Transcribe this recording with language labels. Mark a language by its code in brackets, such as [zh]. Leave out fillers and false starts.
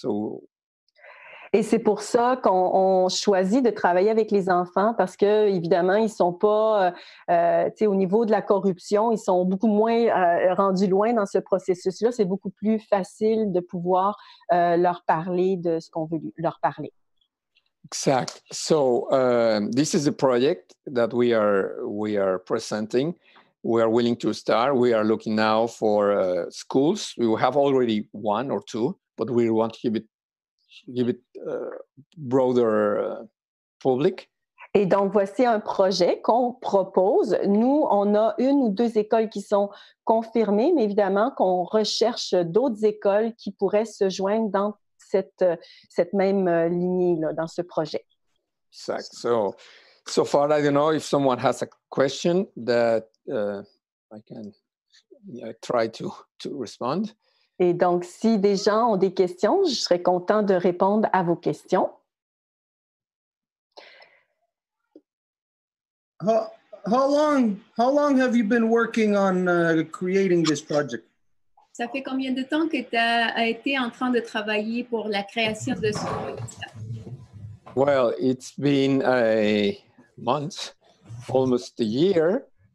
[en] So. [fr] Et c'est pour ça qu'on choisit de travailler avec les enfants parce que évidemment ils sont pas, au niveau de la corruption, ils sont beaucoup moins rendus loin dans ce processus-là. C'est beaucoup plus facile de pouvoir leur parler de ce qu'on veut leur parler. Exact. [en] So this is a project that we are presenting. We are willing to start. We are looking now for schools. We have already one or two, but we want to give it broader public. [fr] Et donc, voici un projet qu'on propose. Nous, on a 1 ou 2 écoles qui sont confirmées, mais évidemment qu'on recherche d'autres écoles qui pourraient se joindre dans cette même lignée-là, dans ce projet. Exact. [en] So far, I don't know if someone has a question that I can try to respond. [fr] Et donc, si des gens ont des questions, je serais content de répondre à vos questions. [en] How long have you been working on creating this project? [fr] Ça fait combien de temps que tu as été en train de travailler pour la création de ce projet? [en] Well, it's been a month, almost a year.